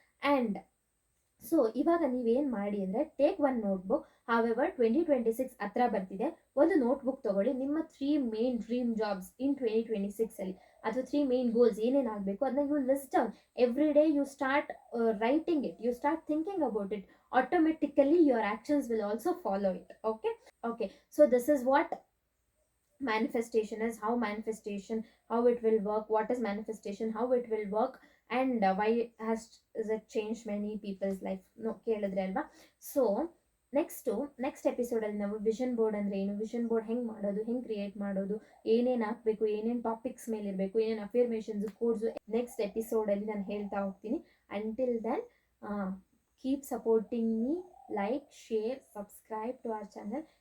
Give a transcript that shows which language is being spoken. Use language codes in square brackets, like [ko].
[kn] And so ಇವಾಗ ನೀವೇನು ಮಾಡಿ ಅಂದರೆ [en] Take one notebook. [kn] ಹಾವೆವರ್ 2026 ಹತ್ರ ಬರ್ತಿದೆ, ಒಂದು ನೋಟ್ಬುಕ್ ತೊಗೊಳ್ಳಿ. ನಿಮ್ಮ 3 ಮೇನ್ ಡ್ರೀಮ್ ಜಾಬ್ಸ್ ಇನ್ 2026 ಅಥವಾ 3 ಮೇನ್ ಗೋಲ್ಸ್ ಏನೇನಾಗಬೇಕು ಅದನ್ನ [en] You list down. Every day you start writing it, you start thinking about it. Automatically your actions will also follow it. Okay, so this is what manifestation is, how it will work, what is manifestation, how it will work, and why has it changed many people's life. [kn] No ಕೇಳಿದ್ರೆ ಅಲ್ವಾ? So next ಎಪಿಸೋಡಲ್ಲಿ ನಾವು vision board ಅಂದರೆ ಏನು, vision board ಹೆಂಗೆ ಮಾಡೋದು, ಹೆಂಗೆ create ಮಾಡೋದು, ಏನೇನು ಹಾಕಬೇಕು, ಏನೇನು ಟಾಪಿಕ್ಸ್ ಮೇಲೆ ಇರಬೇಕು, ಏನೇನು ಅಫರ್ಮೇಷನ್ಸ್ ಕೋರ್ಸು ನೆಕ್ಸ್ಟ್ ಎಪಿಸೋಡಲ್ಲಿ ನಾನು ಹೇಳ್ತಾ ಹೋಗ್ತೀನಿ. [en] Until then keep supporting me, like, share, subscribe to our channel.